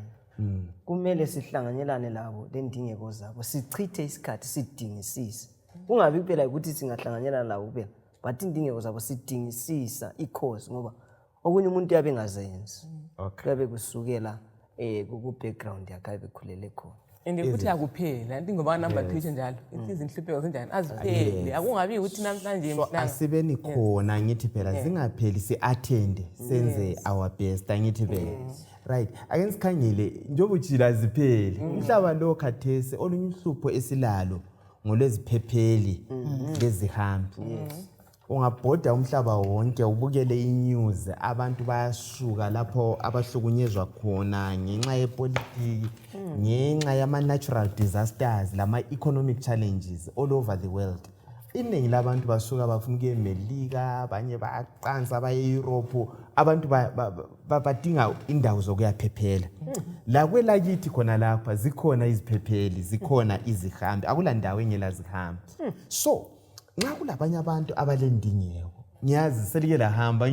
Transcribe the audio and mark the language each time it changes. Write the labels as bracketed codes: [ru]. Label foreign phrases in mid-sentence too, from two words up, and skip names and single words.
[nd] Kumele sihlanganyelane labo lendingeko zabo. Sichithe isikhathi sidingisisa. Kungabi kuphela ukuthi singahlanganyelana labo kuphela, but indingeko zabo sidingisisa i-cause ngoba okunye umuntu yabe engazenzi. Okay. Kabe kusukela ku background yakhe abekhulele khona. And ukuthi akuphela into ngoba number 3 njalo izinhlupheko zenjani aziphele akungabi ukuthi namhlanje mhlanga asibeni khona ngithi phela zingapheli si-attend senze [en] our best [nd] angithi phela right ake sikhangele njengoba ujila zipheli umhlaba lo khathesi olunye uhlupho esilalo ngolweziphepheli lezihambi ungabhoda umhlaba wonke ubukele inews abantu bayasuka lapho abahlukunyezwa khona ngenxa yepolitiki ngenxa yama- [en] natural disasters [nd] lama- [en] economic challenges all over the world. [nd] Iningi labantu basuka bafuna ukuya eMelika abanye bayaqansa baye eEurope abantu badinga indawo zokuyaphephela la kwelakithi khona lapha zikhona iziphepheli zikhona izihambi akula ndawo engela zihambi so nxa kulabanye abantu abalendingeko ngiyazi selike lahamba